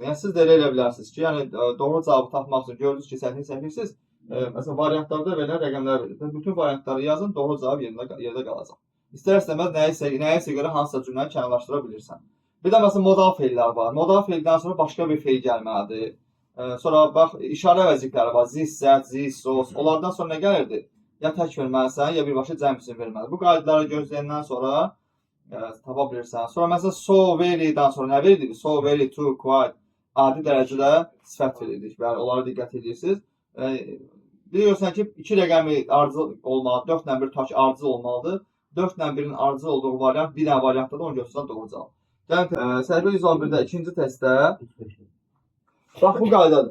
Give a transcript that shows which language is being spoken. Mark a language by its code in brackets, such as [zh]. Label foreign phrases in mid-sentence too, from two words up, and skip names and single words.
[az] Yəni siz də elə elə bilərsiniz ki, yəni doğru cavabı tapmaq üçün gördünüz ki, çətinlik çəkirsiniz. Məsələn, variantlarda verilən rəqəmlər verir. Bütün variantları yazın, doğru cavab yerdə qalacaq. İstər-istəməz nəyisə görə hansısa cümləni kənarlaşdıra bilirsən. Bir də məsələn, modal feillər var. Modal feildən sonra başqa bir feil gəlməlidir. Sonra bax, işarə əvəzlikləri var. [en] This, that, this, those. [az] Onlardan sonra nə gəlirdi? Ya tək verməlisən, ya birbaşa cəm üçün verməlisən. Bu qaydaları gözləyəndən sonra tapa bilirsən. Sonra məsələn, so, very-dən sonra nə verildi? [en] So, very, too, quite. [az] adi dərəcədə sifət veririk. Bəli, onlara diqqət edirsiniz. Deyirsən ki, 2 rəqəmi ardıcıl olmalıdır, 4 ilə 1 tutaq ki, ardıcıl olmalıdır. 4 ilə 1-in ardıcıl olduğu variant bir dənə variantda da onu göstərən doğru cavab. Yəni, səhifə 111-də ikinci testdə bax, bu qaydadır.